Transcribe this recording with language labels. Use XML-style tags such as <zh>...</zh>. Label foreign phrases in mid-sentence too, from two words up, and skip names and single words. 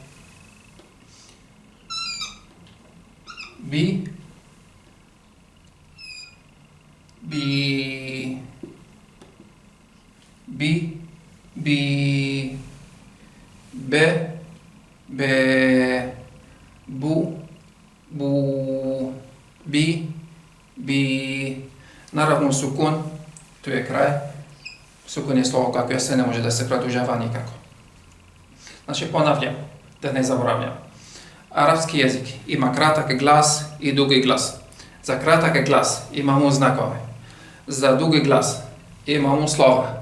<bs>bi, bi, bi, bi, be, be, bu, bu, bi, bi, naravno sukun, tu je kraj, sukun je slovo kako se ne može da se produžava nikako. Znači ponavljam, da ne zaboravljam. Arapski jezik ima kratak glas i dugi glas. Za kratak glas imamo znakove. Za dugi glas imamo slova.</bs>